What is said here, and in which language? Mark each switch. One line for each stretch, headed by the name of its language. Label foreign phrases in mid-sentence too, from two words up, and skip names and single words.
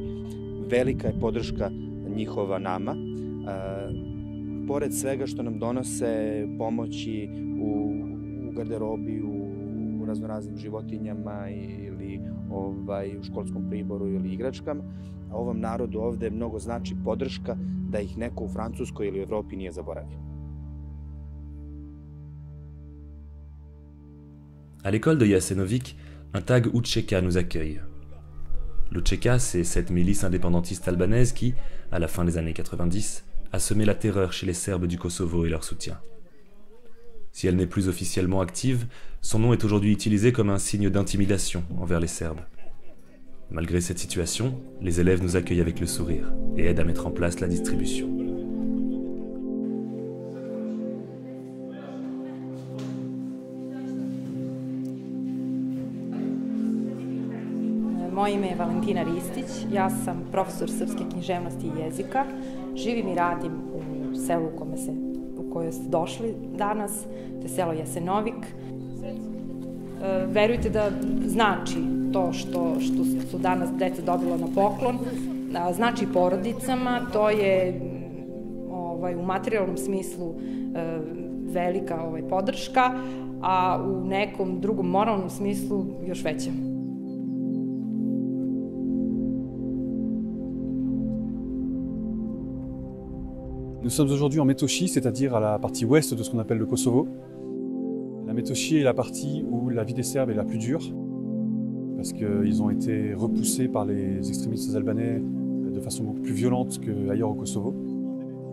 Serbian: Velika je podrška njihova nama. Pored svega što nam donose pomoći u garderobi, u raznoraznim životinjama ili u školskom priboru ili igračkama, a ovom narodu ovde mnogo znači podrška da ih neko u Francuskoj ili u Evropi nije zaboravio.
French: À l'école de Jasenovic, un tag UÇK nous accueille. L'UÇK, c'est cette milice indépendantiste albanaise qui, à la fin des années 90, a semé la terreur chez les Serbes du Kosovo et leur soutien. Si elle n'est plus officiellement active, son nom est aujourd'hui utilisé comme un signe d'intimidation envers les Serbes. Malgré cette situation, les élèves nous accueillent avec le sourire et aident à mettre en place la distribution.
Serbian: Moje ime je Valentina Ristić, ja sam profesor srpske književnosti i jezika. Živim i radim u selu u koje ste došli danas, to je selo Jasenovik. Verujte da znači to što su danas deca dobila na poklon, znači porodicama, to je u materijalnom smislu velika podrška, a u nekom drugom moralnom smislu još veća.
French: Nous sommes aujourd'hui en Metochi, c'est-à-dire à la partie ouest de ce qu'on appelle le Kosovo. La Metochi est la partie où la vie des Serbes est la plus dure, parce qu'ils ont été repoussés par les extrémistes albanais de façon beaucoup plus violente qu'ailleurs au Kosovo.